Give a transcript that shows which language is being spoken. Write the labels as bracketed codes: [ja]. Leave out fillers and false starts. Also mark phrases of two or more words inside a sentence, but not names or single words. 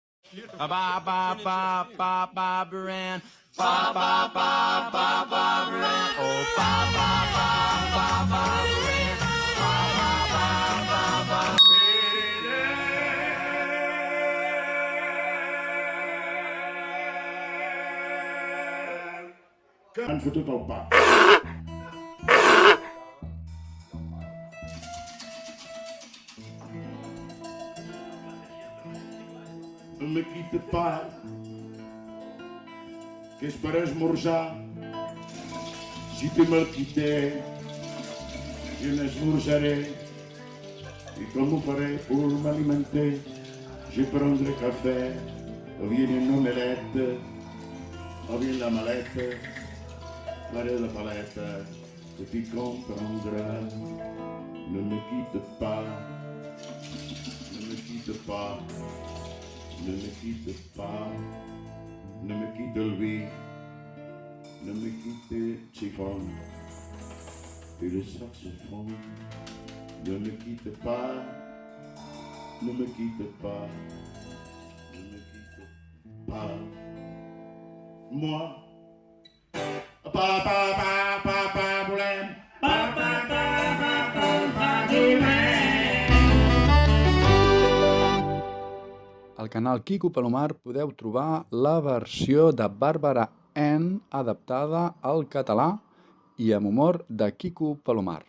[ca] Ba ba ba ba ba Baran. Ba ba ba ba ba Baran. Oh ba ba ba ba ba Baran. Ba ba ba ba ba. Han fotut el pa. No me quite pa, que és per esmorzar. Si te me'l quité, jo n'esmorzaré. I com ho faré [fr] pour m'alimenter? Je prendrai café, [es] o bien [fr] une omelette, [es] o bien [fr] la malette, faré la palette, et tu comprendras. Ne me quitte pas, ne me quitte pas. Ne me quitte pas, ne me quitte lui, ne me quitte chiffon et le saxophone. Ne me quitte pas, ne me quitte pas, ne me quitte pas. Moi, [ca] volem, volem. Al canal Quico Palomar podeu trobar la versió de Bàrbara Ann adaptada al català i amb humor de Quico Palomar.